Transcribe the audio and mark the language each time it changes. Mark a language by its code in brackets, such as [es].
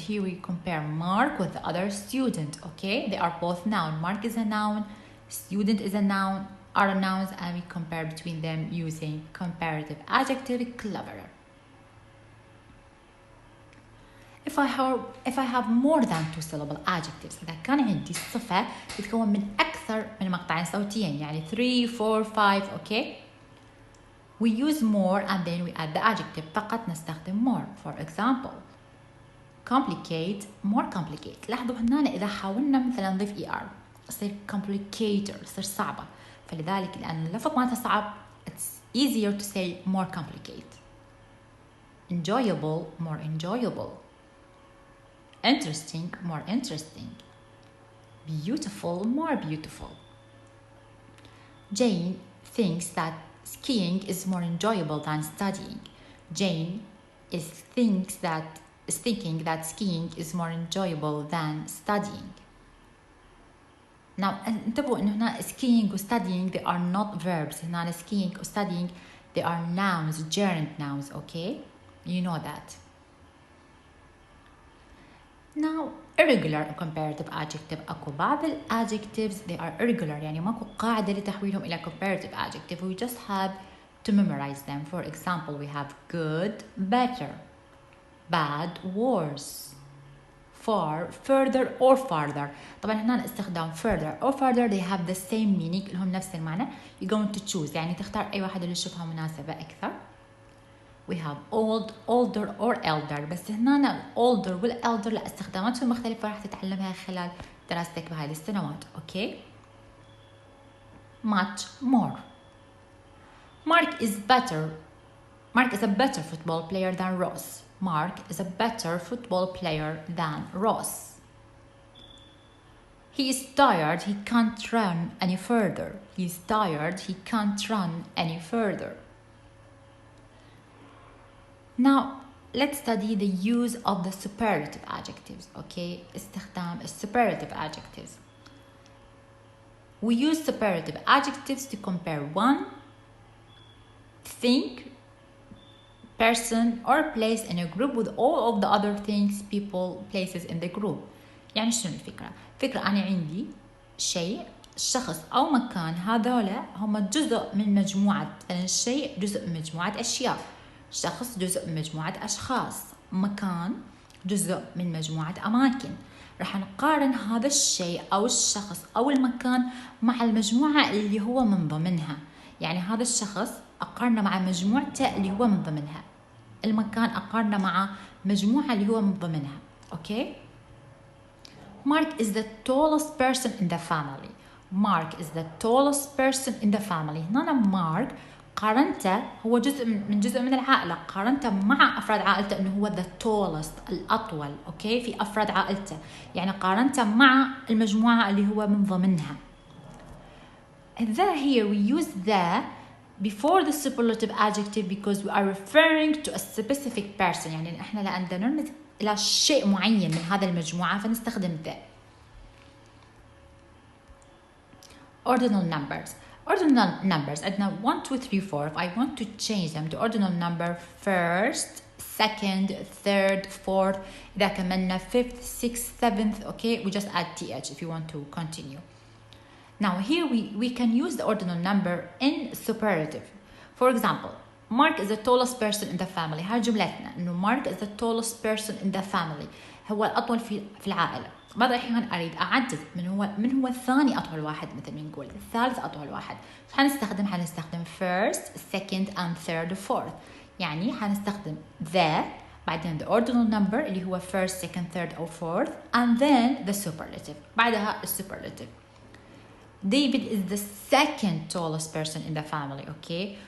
[en] Here we compare Mark with the other student. Okay, they are both noun. Mark is a noun, student is a noun, are nouns, and we compare between them using comparative adjective cleverer. if I have more than two syllable adjectives. [ar] إذا كان عندي صفة تتكون من أكثر من مقطعين صوتيين يعني 3 4 5 okay. [en] We use more and then we add the adjective. [ar] فقط نستخدم [en] more. For example complicate more complicate. [ar] لاحظوا هنا إذا حاولنا مثلا نضيف er يصير complicated يصير صعبة. فلذلك لأن اللفظ مالته صعب [en] it's easier to say more complicate. Enjoyable more enjoyable. Interesting more interesting. Beautiful more beautiful. Jane thinks that skiing is more enjoyable than studying. Jane is thinking that skiing is more enjoyable than studying. Now [ar] انتبهوا انه هنا [en] skiing و studying they are not verbs. هنا skiing و studying they are nouns, gerund nouns, okay? You know that. Now irregular comparative adjective. [ar] اكو بعض [en] adjectives they are irregular [ar] يعني ماكو قاعدة لتحويلهم إلى comparative adjective. [en] We just have to memorize them. For example we have good, better, bad, worse, far, further or farther. [ar] طبعا هنا استخدام [en] further or farther they have the same meaning [ar] لهم نفس المعنى. [en] You're going to choose [ar] يعني تختار أي واحد اللي تشوفها مناسبة أكثر. [en] We have old, older or elder. [ar] بس هنا older والelder لا استخداماتهم مختلفة راح تتعلمها خلال دراستك بهذه السنوات. [en] Okay. Much more. Mark is a better football player than Ross. Mark is a better football player than Ross. He is tired, he can't run any further. He is tired, he can't run any further. Now let's study the use of the superlative adjectives. Okay, استخدام superlative adjectives. We use superlative adjectives to compare one thing, person or place in a group with all of the other things, people, places in the group. [ar] يعني شنو الفكرة؟ فكرة أنا عندي شيء، شخص أو مكان، هذولا هم جزء من مجموعة. الشيء جزء من مجموعة أشياء، شخص جزء من مجموعة أشخاص، مكان جزء من مجموعة أماكن. راح نقارن هذا الشيء أو الشخص أو المكان مع المجموعة اللي هو من ضمنها. يعني هذا الشخص أقارنه مع مجموعته اللي هو من ضمنها، المكان أقارنه مع مجموعة اللي هو من ضمنها. أوكي. [en] Mark is the tallest person in the family. Mark is the tallest person in the family. [ar] هنا Mark قارنته هو جزء من العائلة، قارنته مع أفراد عائلته إنه هو [en] the tallest [ar] الأطول. أوكي، في أفراد عائلته، يعني قارنته مع المجموعة اللي هو من ضمنها. [en] Here we use the before the superlative adjective because we are referring to a specific person. [ar] يعني إحنا لأن نرمز إلى شيء معين من هذا المجموعة فنستخدم the. [en] Ordinal numbers. Ordinal numbers عندنا 1 2 3 4. If I want to change them to ordinal number first, second, third, fourth, [ar] إذا كملنا [en] fifth, sixth, seventh, okay, we just add th if you want to continue. Now here we can use the ordinal number in superlative. For example, Mark is the tallest person in the family. [ar] هاي جملتنا إنه [en] Mark is the tallest person in the family. [ar] هو الأطول في العائلة. بعض الأحيان أريد أعدد من هو الثاني أطول واحد، مثل ما نقول الثالث أطول واحد. [en] حنستخدم first, second and third, fourth. [ar] يعني حنستخدم [en] the [ar] بعدين [en] the ordinal number [ar] اللي هو [en] first, second, third or fourth and then the superlative. [ar] بعدها السوبرلاتيف. [en] David is the second tallest person in the family, okay?